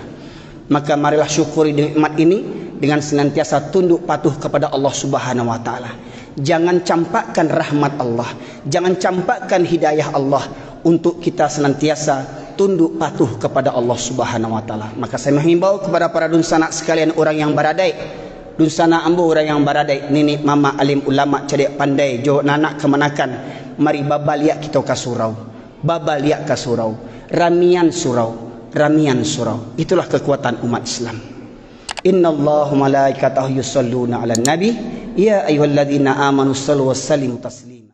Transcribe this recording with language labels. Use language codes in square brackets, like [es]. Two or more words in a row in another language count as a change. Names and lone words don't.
[id] Maka marilah syukuri nikmat ini dengan senantiasa tunduk patuh kepada Allah [ar] سبحانه وتعالى. [id] Jangan campakkan rahmat Allah, jangan campakkan hidayah Allah, untuk kita senantiasa tunduk patuh kepada Allah [ar] سبحانه وتعالى. [id] Maka saya menghimbau kepada para dunsana sekalian, orang yang baradai, [min] dunsana ambo orang yang baradai, nenek mama alim ulama cerdik pandai jo nanak kemanakan, mari babaliak kita ke surau, babaliak ke surau, ramian surau. [id] Itulah kekuatan umat Islam. [ar] إن الله ملائكته يصلون على النبي يا أيها الذين آمنوا صلوا وسلموا تسليما.